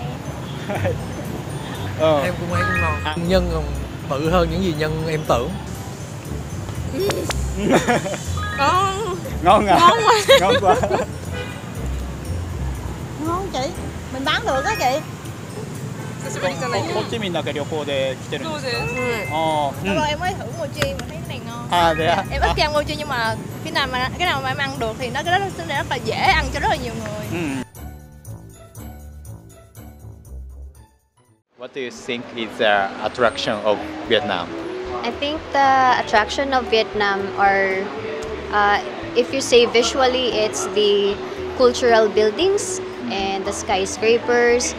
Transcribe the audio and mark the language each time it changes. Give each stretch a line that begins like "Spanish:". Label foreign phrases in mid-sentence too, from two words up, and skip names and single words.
Vietnamese: Em cũng thấy ngon. Nhân còn bự hơn những gì nhân em tưởng. Ngon à? Ngon quá. Ngon quá. Ngon chị. Mình bán được á chị.
Japanese: ホーチミンだけ旅行で来てるんですか？
Vietnamese: Lâu lâu em mới thử mochi mà thấy cái này ngon. Thế à? Em ít khi ăn mochi nhưng mà cái nào mà em ăn được thì nó rất là dễ ăn cho rất là nhiều người.
English: What do you think is the attraction of Vietnam? I think the attraction of Vietnam are, if you say visually, it's the cultural buildings and the skyscrapers.